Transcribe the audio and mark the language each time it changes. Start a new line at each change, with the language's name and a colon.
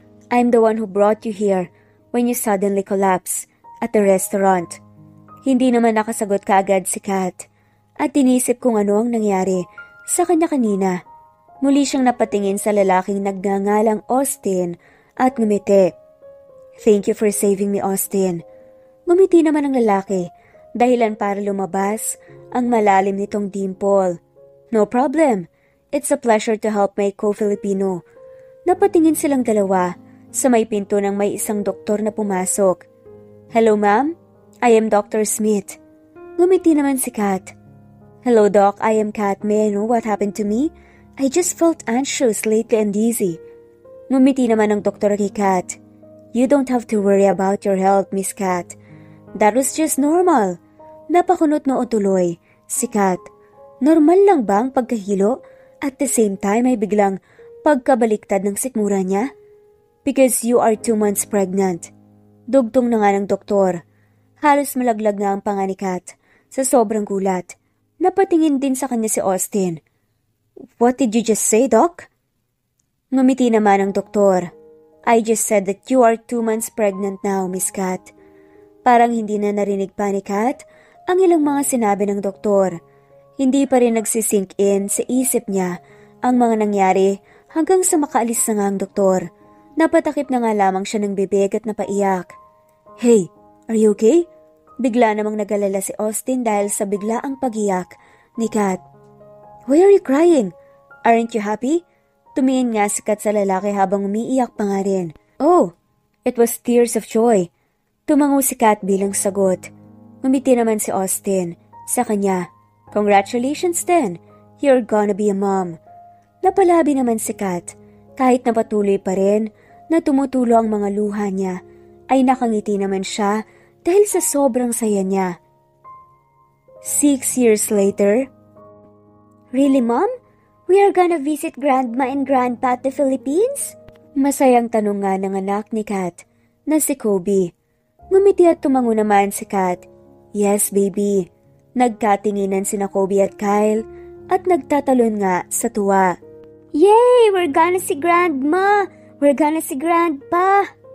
English: I'm the one who brought you here when you suddenly collapsed at the restaurant.
Filipino: Hindi naman nakasagot kaagad si Kat at inisip kung ano ang nangyari sa kanya kanina. Muli siyang napatingin sa lalaking nagngangalang Austin at ngumiti.
English: Thank you for saving me, Austin.
Filipino: Ngumiti naman ang lalaki, dahilan para lumabas ang malalim nitong dimple.
English: No problem. It's a pleasure to help my co-Filipino.
Filipino: Napatingin silang dalawa sa may pinto ng may isang doktor na pumasok.
English: Hello, ma'am. I am Dr. Smith.
Filipino: Ngumiti naman si Kat.
English: Hello, Doc. I am Kat. May I know what happened to me? I just felt anxious lately and dizzy.
Filipino: Ngumiti naman ang doktor kay Kat.
English: You don't have to worry about your health, Miss Kat. That was just normal.
Filipino: Napakunot noo tuloy si Kat. Normal lang ba ang pagkahilo
English: at the same time
Filipino: ay biglang pagkabaliktad ng sikmura niya?
English: Because you are 2 months pregnant.
Filipino: Dugtong na nga ng doktor. Halos malaglag nga ang panga ni Kat sa sobrang gulat. Napatingin din sa kanya si Austin.
English: What did you just say, Doc?
Filipino: Ngumiti naman ang doktor.
English: I just said that you are 2 months pregnant now, Miss Kat.
Filipino: Parang hindi na narinig pa ni Kat ang ilang mga sinabi ng doktor. Hindi pa rin nagsisink in sa isip niya ang mga nangyari hanggang sa makaalis na nga ang doktor. Napatakip na nga lamang siya ng bibig at napaiyak.
English: Hey, are you okay?
Filipino: Bigla namang nagalala si Austin dahil sa biglaang pag-iyak ni Kat.
English: Why are you crying? Aren't you happy?
Filipino: Tumingin nga si Kat sa lalaki habang umiiyak pa nga rin.
English: Oh, it was tears of joy.
Filipino: Tumango si Kat bilang sagot. Ngumiti naman si Austin sa kanya.
English: Congratulations then, you're gonna be a mom.
Filipino: Napalabi naman si Kat. Kahit napatuloy pa rin na tumutulo ang mga luha niya, ay nakangiti naman siya dahil sa sobrang saya niya.
English: 6 years later. Really, Mom? We are gonna visit Grandma and Grandpa at the Philippines?
Filipino: Masayang tanong nga ng anak ni Kat na si Kobe. Ngumiti at tumango naman si Kat.
English: Yes, baby.
Filipino: Nagkatinginan sina Kobe at Kyle at nagtatalon nga sa tuwa. Yay!
English: We're gonna see Grandma! We're gonna see Grandpa!